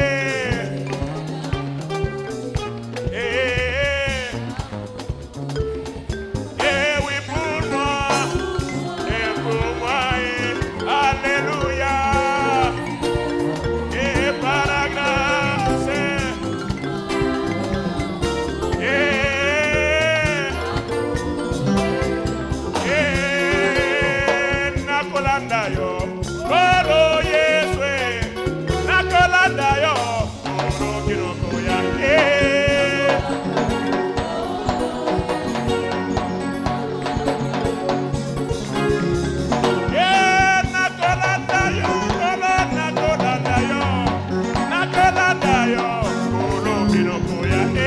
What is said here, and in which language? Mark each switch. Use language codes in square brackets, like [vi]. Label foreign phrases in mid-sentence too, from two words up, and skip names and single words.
[fr] Oui pour moi, alléluia. Et par la grâce, [ln] nakolanda yo, koro Yeswe, nakolanda yo, koro kinoko ya. Nakolanda yo, nakolanda yo, koro kinoko ya.